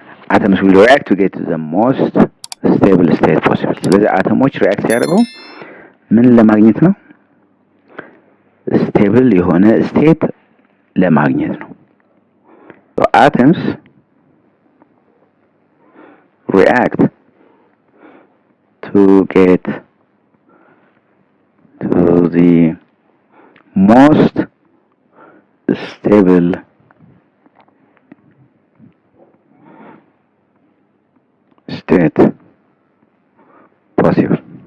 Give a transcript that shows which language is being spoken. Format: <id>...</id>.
<en>Atoms will react to get to the most stable state possible.</en> <am>ስለዚህ አተሞች ሪአክት ሲያደርጉ ምን ለማግኘት ነው? ስቴብል የሆነ ስቴት ለማግኘት ነው።</am> <en>so atoms react to get to the most stable state possible.</en>